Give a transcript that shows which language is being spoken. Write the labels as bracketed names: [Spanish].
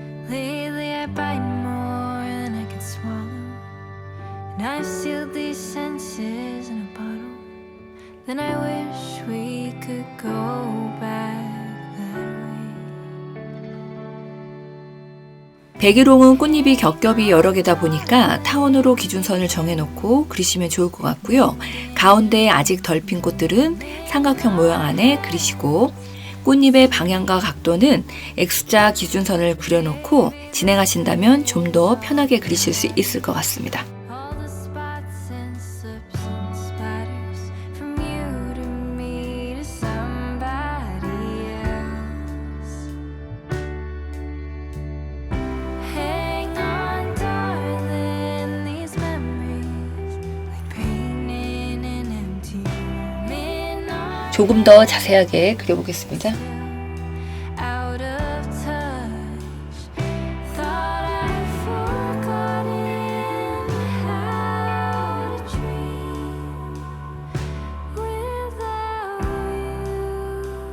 [English] Lately I bite more than I can swallow, and I've sealed these senses in a bottle. Then I wish we could go back that way. [Korean] 백일홍은 꽃잎이 겹겹이 여러 개다 보니까 타원으로 기준선을 정해놓고 그리시면 좋을 것 같고요. 가운데 아직 덜 핀 꽃들은 삼각형 모양 안에 그리시고 꽃잎의 방향과 각도는 X자 기준선을 그려놓고 진행하신다면 좀 더 편하게 그리실 수 있을 것 같습니다. [English] All the spots and slips and spatters from you to me to somebody else. Hang on, darling, these memories like painting an empty room in our [Korean] 조금 더 자세하게 그려보겠습니다. [English] out of touch. Thought I'd forgotten how to dream without you.